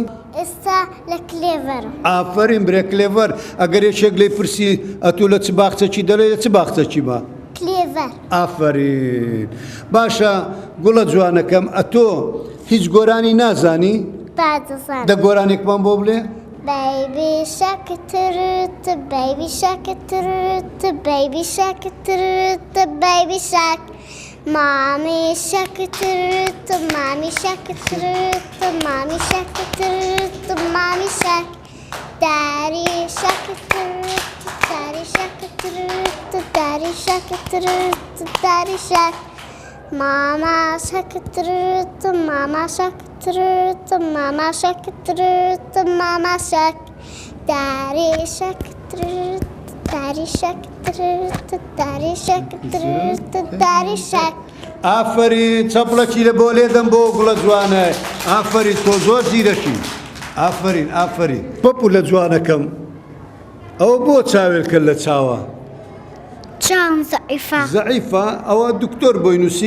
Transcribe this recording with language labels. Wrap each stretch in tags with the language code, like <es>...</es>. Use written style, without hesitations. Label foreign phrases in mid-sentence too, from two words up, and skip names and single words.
<ckb>ئێستا لە کلێڤەرم. ئافرین برێ کلێڤەر. ئەگەر یەکێک لێی پرسی ئەتۆ لە چ باخچەکی دەڵێ لە چ باخچەکی بە؟ کلێڤەر. ئافرین. باشە گوڵە جوانەکەم ئەتۆ هیچ گۆرانی نازانی؟ دەزانم. دە گۆرانێکمان بۆ بڵێ؟</ckb> <en>Baby shark turut, baby shark turut, baby shark turut, baby shark. Mommy shark turut, mommy shark turut, mommy shark turut, mommy shark. Daddy shark turut, daddy shark turut, daddy shark turut, daddy shark. Mama shark turut, mama shark turut, mama shark turut, mama shark. Daddy shark turut, daddy shark turut, daddy shark turut, daddy shark.</en> <ckb>ئافرین چەپڵەکی لە بۆ لێدەم بۆ گوڵە جوانە. ئافرین تۆ زۆر زیرەکی. ئافرین ئافرین. پەپو لە جوانەکەم ئەوە بۆ چاوێل کرد لە چاوە؟ چاوم زەعیفە. زەعیفە؟ ئەوە دکتۆر بۆی نووسی؟</ckb>